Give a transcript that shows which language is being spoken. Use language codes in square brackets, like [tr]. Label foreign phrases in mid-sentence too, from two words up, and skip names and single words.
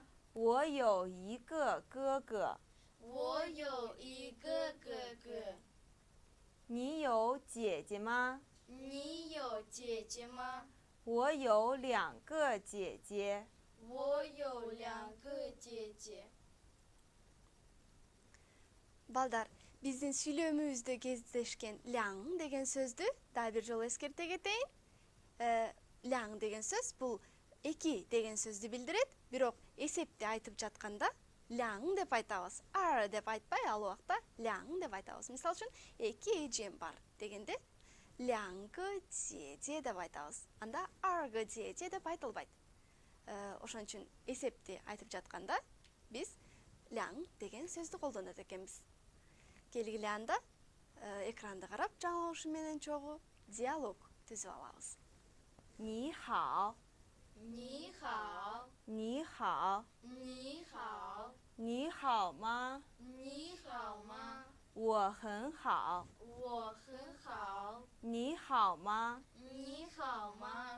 [zh] 我有一个哥哥。我有一个哥哥。你有姐姐吗？你有姐姐吗？我有两个姐姐。我有两个姐姐。 [ky] Балдар, биздин сүйлөмүбүздө кездешкен ляң деген сөздү дагы бир жолу эскерте кетейин. Ляң деген сөз бул эки деген сөздү билдирет, бирок эсепти айтып жатканда ляң деп айтабыз. Ар деп айтпай, ал убакта ляң деп айтабыз. Мисал үчүн, эки эжем бар дегенде [zh] 两个姐姐 [ky] деп айтабыз. Анда [zh] 二个姐姐 [ky] деп айтылбайт. Ошон үчүн эсепти айтып жатканда биз ляң деген сөздү колдонот экенбиз. Келгиле анда экранды карап жаңылышы менен чогуу диалог түзүп алабыз. [zh] 你好，你好，你好，你好，你好吗？你好吗？我很好。我很好。你好吗？你好吗？